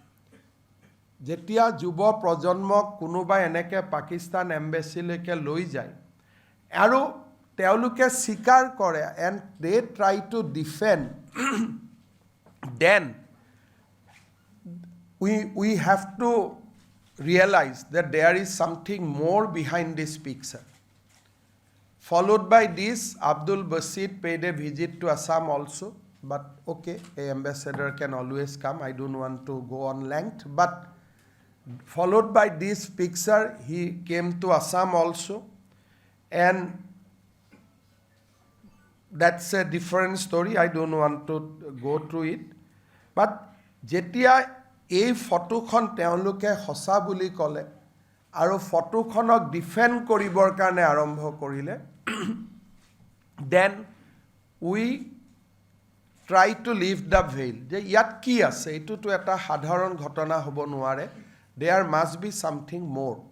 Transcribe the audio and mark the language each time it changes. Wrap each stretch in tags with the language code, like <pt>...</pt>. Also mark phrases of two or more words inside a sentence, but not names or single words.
<as>যেতিয়া যুৱ প্ৰজন্মক কোনোবাই এনেকৈ পাকিস্তান এম্বেচিলৈকে লৈ যায় আৰু তেওঁলোকে স্বীকাৰ কৰে</as> <en>and they try to defend then we have to realize that there is something more behind this picture followed by this Abdul Basit paid a visit to Assam also but okay a ambassador can always come I don't want to go on length but followed by this picture he came to Assam also and that's a different story I don't want to go through it but</en> <as>যেতিয়া এই ফটোখন তেওঁলোকে সঁচা বুলি কʼলে আৰু ফটোখনক ডিফেণ্ড কৰিবৰ কাৰণে আৰম্ভ কৰিলে</as> <en>then we try to lift the veil</en> <as>যে ইয়াত কি আছে এটু তো এটা সাধাৰণ ঘটনা হʼব নোৱাৰে</as> <en>there must be something more</en>